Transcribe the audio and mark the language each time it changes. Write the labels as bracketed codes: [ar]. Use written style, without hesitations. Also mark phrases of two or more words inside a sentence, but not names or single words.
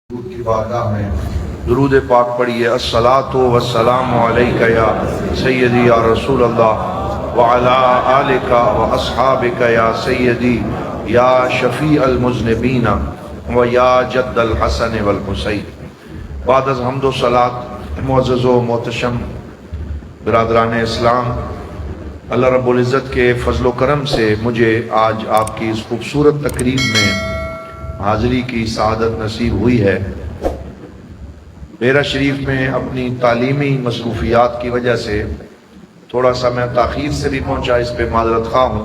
[ur] کی بارگاہ میں درود پاک پڑھیے۔ [ar] الصلاۃ والسلام علیک یا سیدی یا رسول اللہ وعلی آلک واصحابک یا سیدی یا شفیع المذنبین و یا جد الحسن والحسین۔ [ur] بعد از حمد و صلات، معزز و محتشم برادران اسلام، اللہ رب العزت کے فضل و کرم سے مجھے آج آپ کی اس خوبصورت تقریب میں حاضری کی سعادت نصیب ہوئی ہے۔ ڈیرہ شریف میں اپنی تعلیمی مصروفیات کی وجہ سے تھوڑا سا میں تاخیر سے بھی پہنچا، اس پہ معذرت خواہ ہوں۔